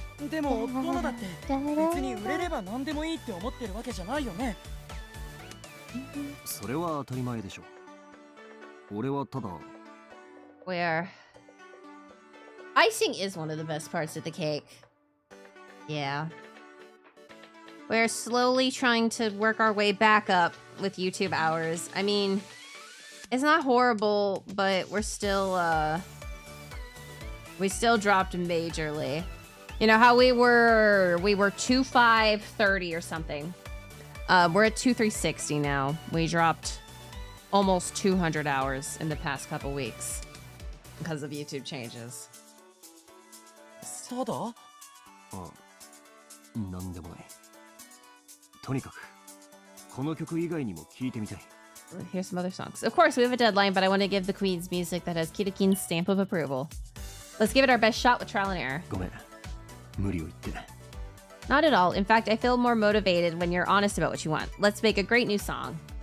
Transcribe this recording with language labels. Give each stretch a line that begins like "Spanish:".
Japanese: でも殿だって別に売れれば何でもいいって思ってるわけじゃないよね。それは当たり前でしょ。俺はただ
English: Where icing is one of the best parts of the cake. Yeah. We're slowly trying to work our way back up with YouTube hours. I mean, it's not horrible, but we still dropped majorly. You know how we were 2530 or something. We're at 2360 now. We dropped almost 200 hours in the past couple weeks because of YouTube changes.
Japanese: そうだ？あ、なんでもない。とにかくこの曲以外にも聴いてみたい。
English: Here's some other songs. Of course, we have a deadline, but I want to give the Queen's music that has Kitakin's stamp of approval. Let's give it our best shot with trial and error.
Japanese: ごめん、無理を言って。
English: Not at all. In fact, I feel more motivated when you're honest about what you want. Let's make a great new song.